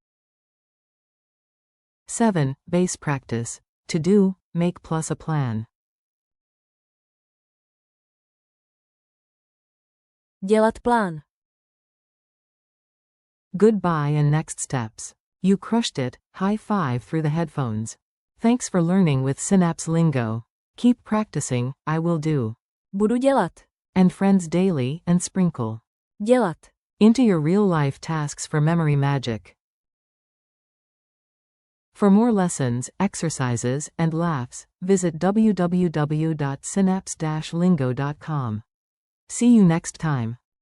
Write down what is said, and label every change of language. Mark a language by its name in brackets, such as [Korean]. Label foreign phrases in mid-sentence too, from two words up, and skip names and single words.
[English] 7. Base practice. To do, make plus a plan. [Czech] Dělat plán. [English] Goodbye and next steps. You crushed it, high five through the headphones. Thanks for learning with Synapse Lingo. Keep practicing, I will do. [Czech] Budu dělat. [English] And friends daily and sprinkle Dělat. into your real-life tasks for memory magic. For more lessons, exercises, and laughs, visit www.synapse-lingo.com. See you next time.